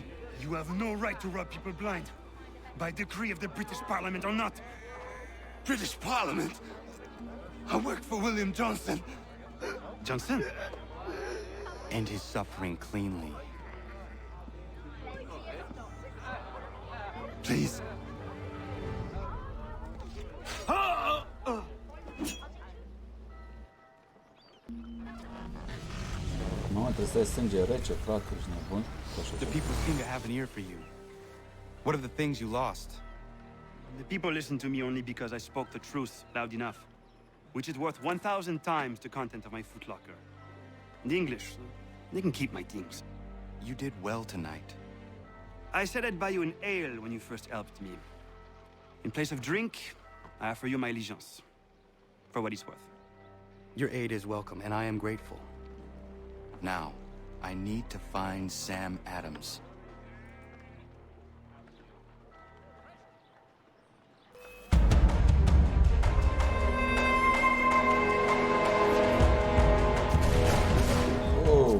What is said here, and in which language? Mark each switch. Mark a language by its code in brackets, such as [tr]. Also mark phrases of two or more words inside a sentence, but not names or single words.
[en] You have no right to rob people blind. By decree of the British Parliament or not. British Parliament? I work for William Johnson. Johnson? End his suffering cleanly. Please. [ro] Mamă, trebuie să stai sânge rece, frate, ești nebun? [en] The people seem to have an ear for you. What are the things you lost? The people listen to me only because I spoke the truth loud enough. Which is worth 1,000 times the content of my footlocker. The English, they can keep my things. You did well tonight. I said I'd buy you an ale when you first helped me. In place of drink, I offer you my allegiance, for what it's worth. Your aid is welcome, and I am grateful. Now, I need to find Sam Adams. Oh.